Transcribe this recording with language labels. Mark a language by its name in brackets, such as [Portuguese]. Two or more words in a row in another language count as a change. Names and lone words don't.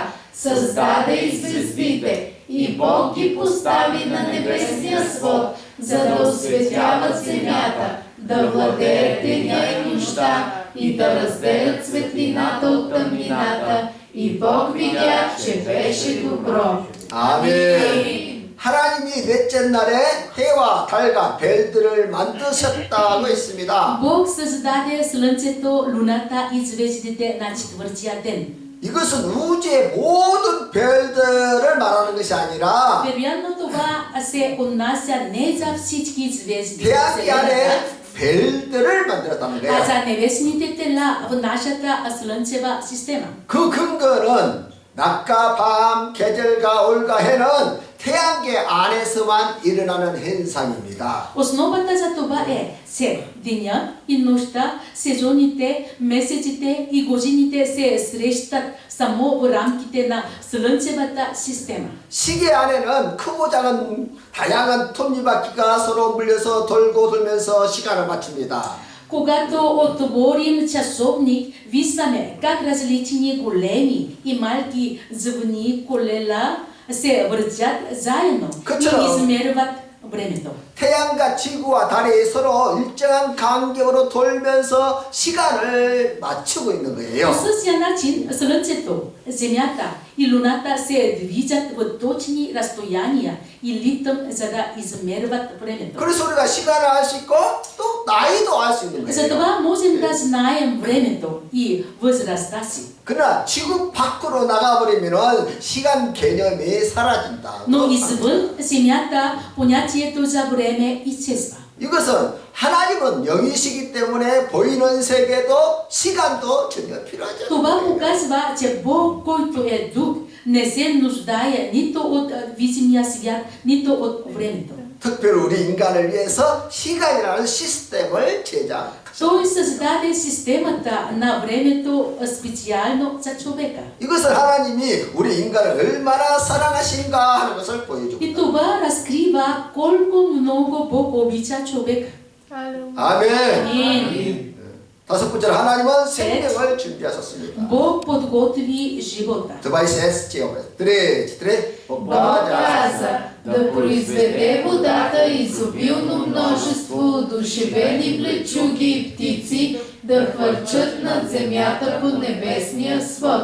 [Bulgarian] Създаде и звездите, и Бог ги постави на небесния свод, за да осветяват земята, да владеят деня и нощта, и да разделят светлината от тъмнината. И Бог видя, че беше добро. [Korean] 아멘. 하나님이 넷째 날에 해와 달과 별들을 만드셨다고 했습니다. [Bulgarian] Бог създаде слънцето, луната и звездите на четвъртия ден. [Korean] 이것은 우주의 모든 별들을 말하는 것이 아니라 [Bulgarian] Вероятно това се отнася не за всички звезди, [Korean] 태양계 안에 별들을 만들었다는 [Bulgarian] а [Korean] 거예요. [Bulgarian] за небесните тела в нашата слънчева система. [Korean] 그 근거는 낮과 밤, 계절과 올과 해는 태양계 안에서만 일어나는 현상입니다. [Bulgarian] Основата за това се деня и нощта, сезоните, месеците и годините се срещат само в рамките на слънчевата система. [Korean] 시계 안에는 크고 작은 다양한 톱니바퀴가 서로 물려서 돌고 돌면서 시간을 맞춥니다. [Bulgarian] Когато отворим часовник, виждаме как различни големи и малки звъни колела се въртят заедно [Korean] 그처럼 [Bulgarian] и измерват времето. [Korean] 태양과 지구와 달이 서로 일정한 간격으로 돌면서 시간을 맞추고 있는 [Bulgarian] По [Korean] 거예요. [Bulgarian] същия начин Слънцето, Земята и Луната се движат в точни разстояния и ритъм, за да измерват времето. [Korean] 그래서 우리가 시간을 알 수 있고 또 나이도 알 수 있는 거예요. [Bulgarian] Затова можем да знаем времето и възрастта си. [Korean] 그러나 지구 밖으로 나가버리면 시간 개념이 사라진다. [Bulgarian] Но извън Земята понятието за време изчезва. [Korean] 이것은 하나님은 영이시기 때문에 보이는 세계도 시간도 전혀 필요하지 [Bulgarian] Това [Korean] 않아요. [Bulgarian] показва, че Бог, който е дух, не се нуждае нито от видимия свят, нито от времето. [Korean] 특별히 우리 인간을 위해서 시간이라는 시스템을 제작했습니다. [Bulgarian] Той създаде системата на времето специално за човека. [Korean] 이것은 하나님이 우리 인간을 얼마나 사랑하신가 하는 것을 [Bulgarian] И [Korean] 보여줍니다. [Bulgarian] това разкрива колко много Бог обича човека. [Korean] 아멘. [Bulgarian] Амин. [Korean] 다섯 번째로 하나님은 생명을 준비하셨습니다. [Bulgarian] Бог подготви живота. Това и се стига. Три. Бог каза да произведе водата изобилно множество душевени влечуги и птици да хвърчат над земята по небесния свод.